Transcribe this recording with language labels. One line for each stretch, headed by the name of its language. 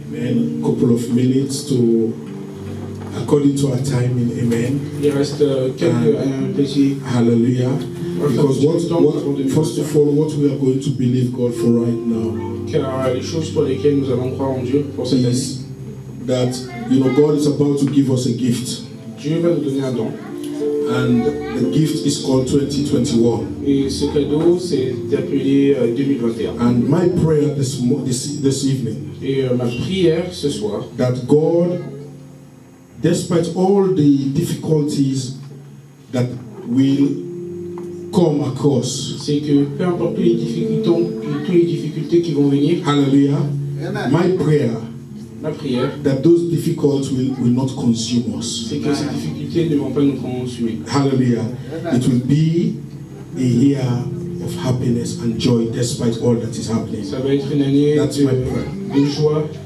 English: Amen. A couple of minutes to, according to our timing. Amen.
French: Il reste un petit. Hallelujah.
English: Because first of all, what we are going to believe God for right now.
French: Car les choses pour lesquelles nous allons croire en Dieu pour cette année.
English: That God is about to give us a gift.
French: Dieu va nous donner un don.
English: And the gift is called 2021.
French: Et ce cadeau c'est appelé 2021.
English: And my prayer this evening.
French: Et ma prière ce soir.
English: That God, despite all the difficulties that will come across.
French: C'est que peu importe toutes les difficultés qui vont venir.
English: Hallelujah. Amen. My prayer.
French: Ma prière,
English: that those difficulties will not consume us.
French: C'est que ces difficultés ne vont pas nous consumer. Hallelujah.
English: It will be a year of happiness and joy despite all that is happening.
French: Ça va être une année de joie.